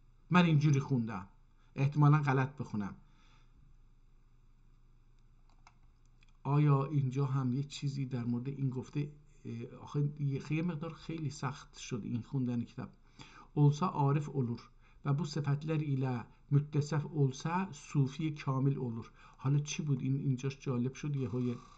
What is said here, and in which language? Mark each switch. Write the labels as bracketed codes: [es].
[fa] من اینجوری خوندم، احتمالا غلط بخونم. آیا اینجا هم یه چیزی در مورد این گفته؟ آخه یه مقدار خیلی سخت شد این خوندن کتاب. [tr] olsa arif olur ve bu sıfatlar ile müttesef olsa sufi kamil olur. [fa] حالا چی بود این؟ اینجاش جالب شد یهوی.